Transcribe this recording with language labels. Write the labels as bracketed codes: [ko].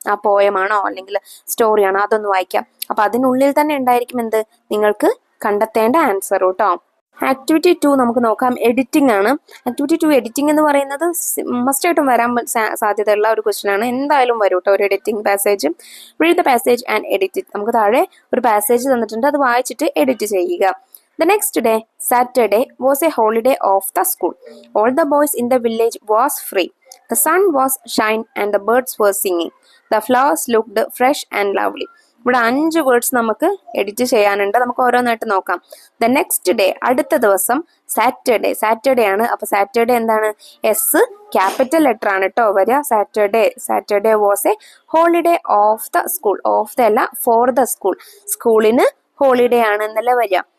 [ml] ആ പോയമാണോ അല്ലെങ്കിൽ സ്റ്റോറിയാണോ അതൊന്ന് വായിക്കാം. അപ്പൊ അതിനുള്ളിൽ തന്നെ ഉണ്ടായിരിക്കും എന്ത്, നിങ്ങൾക്ക് കണ്ടെത്തേണ്ട ആൻസർ കേട്ടോ. ആക്ടിവിറ്റി 2 നമുക്ക് നോക്കാം. എഡിറ്റിംഗ് ആണ്. ആക്ടിവിറ്റി 2 എഡിറ്റിംഗ് എന്ന് പറയുന്നത് മസ്റ്റായിട്ടും വരാൻ സാധ്യതയുള്ള ഒരു ക്വസ്റ്റ്യൻ ആണ്. എന്തായാലും വരും കേട്ടോ ഒരു editing passage. [en] read the passage and edit it, [ml] നമുക്ക് താഴെ ഒരു പാസേജ് തന്നിട്ടുണ്ട്, അത് വായിച്ചിട്ട് എഡിറ്റ് ചെയ്യുക. [en] The next day, Saturday, was a holiday of the school. All the boys in the village was free. The sun was shine and the birds were singing. The flowers looked fresh and lovely. [ml] ഇവിടെ 5 words നമുക്ക് edit ചെയ്യാനുണ്ട്. നമുക്ക് ഓരോന്നായിട്ട് നോക്കാം. [en] the next day, [ml] അടുത്ത ദിവസം. Saturday, Saturday ആണ്. അപ്പൊ സാറ്റർഡേ എന്താണ്? എസ് ക്യാപിറ്റൽ ലെറ്റർ ആണ് കേട്ടോ വരിക. [en] Saturday was a holiday of the school. Of the [ml] അല്ല, [en] For the school. [ml] സ്കൂളിന് ഹോളിഡേ ആണ് എന്നല്ല വരിക.